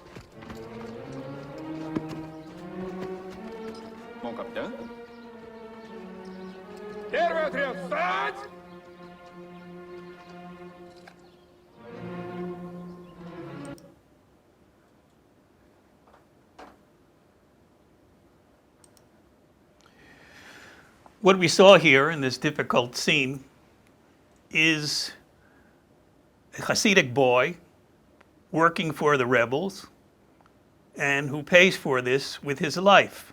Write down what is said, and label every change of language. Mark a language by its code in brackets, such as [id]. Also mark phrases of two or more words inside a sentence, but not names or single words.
[fr] Mon capitaine? [ru] Первый отряд, встать! [en] What we saw here in this difficult scene is a Hasidic boy working for the rebels and who pays for this with his life.